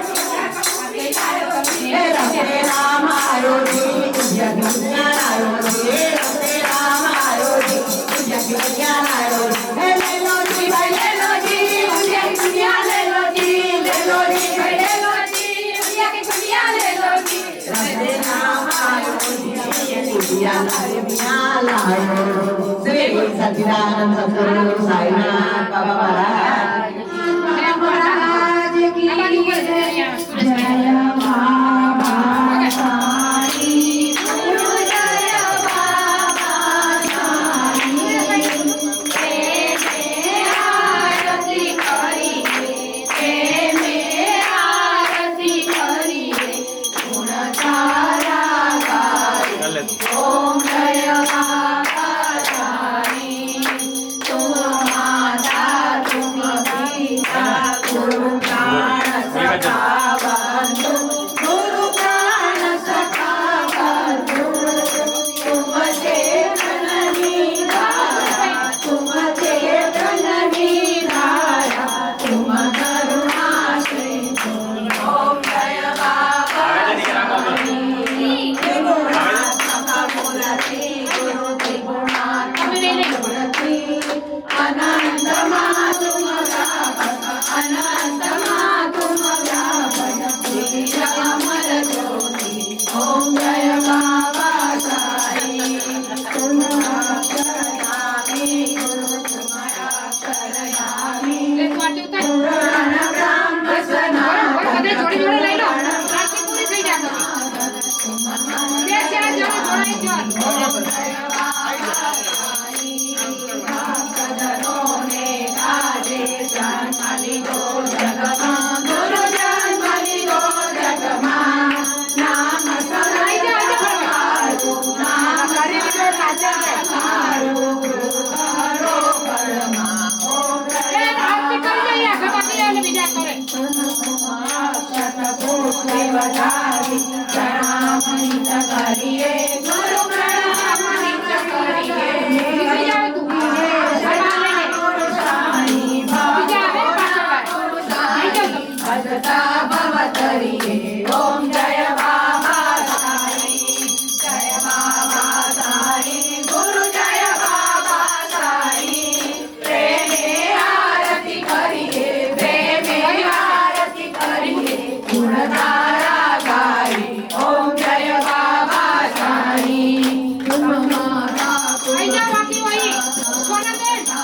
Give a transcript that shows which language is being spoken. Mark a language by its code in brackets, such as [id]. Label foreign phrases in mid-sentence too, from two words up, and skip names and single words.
[hi] हे रमते राम आयो जी दुनिया की दुनिया लायो जी रमते राम आयो जी दुनिया की दुनिया लायो जी हे ले लो जी भाई ले लो जी दुनिया की दुनिया ले लो जी भाई ले लो जी दुनिया की दुनिया ले लो जी रमते राम आयो जी दुनिया की दुनिया लायो श्री सच्चिदानंद सद्गुरु साईनाथ बाबा महाराज की जय बाबा साई गुरु जय बाबा साई आरती करी आरती करी गुण तारा गाई [gu] ચાલે તું. [hi] ओम जय बाबा साई तुम माता तुम पिता गुरु प्राण सखा बंधु गुरु प्राण सखा बंधु तुम चेतन निधारा तुम चेतन निधारा तुम करुणा सिंधु ओम जय बाबा [gu] આવે છે દીકરા કોમલ? [hi] अनंत तुम अनंत तुम अमर ज्योति ओम जय बाबा साई तुम अक्षरधामी गुरु तुम्हारा अक्षरधामी पुराण ब्रह्म सनातन [gu] જોડે જોડે લઈ લો આરતી પૂરી થઈ જાય બે ચાર જોડે જોડાઈ જો [hi] ओम जय बाबा साई भक्तजनों ने काजे जन्म लियो जगमा गुरु जन्म लियो जगमा नाम सदाई जगमारु नाम हरियो साचारो गुरु हरो परमा ओम जय [gu] આરતી કરી જઈએ ગવાતી અને બીજા કરે [hi] शतकोटिवधारी प्रणामनित करिए गुरु प्रणामनित करिए [gu] નીકળી જાવ તું [hi] बीजा भजता भवतरिये ओम जय बाबा साई गुरु जय बाबा साई प्रेमे आरती करिए प्रेमे आरती करिए गुणधारा गाई ओम जय बाबा साई तुम माता [gu] આઈ જા બાકી વહી સોના બેન